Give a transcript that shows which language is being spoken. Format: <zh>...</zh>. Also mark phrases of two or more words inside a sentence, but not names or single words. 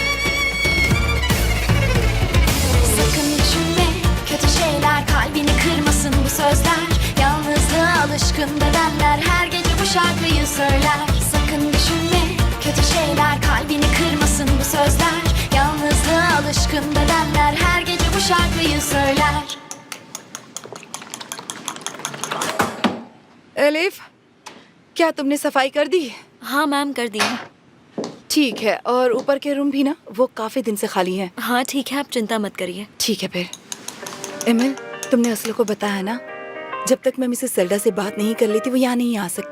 <tr>Sakın düşünme kötü şeyler, kalbini kırmasın bu sözler, yalnızlığa alışkın bedenler her gece bu şarkıyı söyler. Sakın düşünme kötü şeyler, kalbini kırmasın bu sözler, yalnızlığa alışkın bedenler her gece bu şarkıyı söyler.</tr> <hi>एलिफ, क्या तुमने सफाई कर दी? हाँ मैम, कर दी। ठीक है, और ऊपर के रूम भी ना, वो काफी दिन से खाली हैं। हाँ ठीक है, आप चिंता मत करिए। ठीक है फिर। एमिल, तुमने असलो को बताया ना, जब तक मैं मिसेस सेल्डा से बात नहीं कर लेती वो यहाँ नहीं आ सकती।</hi>